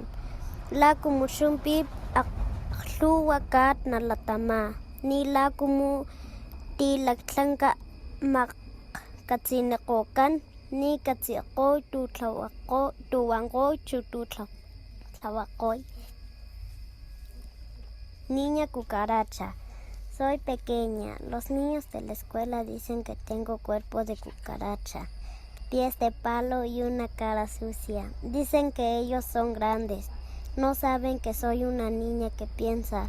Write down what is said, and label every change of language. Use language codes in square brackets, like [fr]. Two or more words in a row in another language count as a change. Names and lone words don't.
[top] Lakumushunpip aqluwakat nalatama. Ni lakumu tilaktlanka maqkatsineqokan. Ni katsiaqoy tuwanqoy chututlawaqoy. [es] Niña cucaracha. Soy pequeña. Los niños de la escuela dicen que tengo cuerpo de cucaracha, pies de palo y una cara sucia. Dicen que ellos son grandes. No saben que soy una niña que piensa.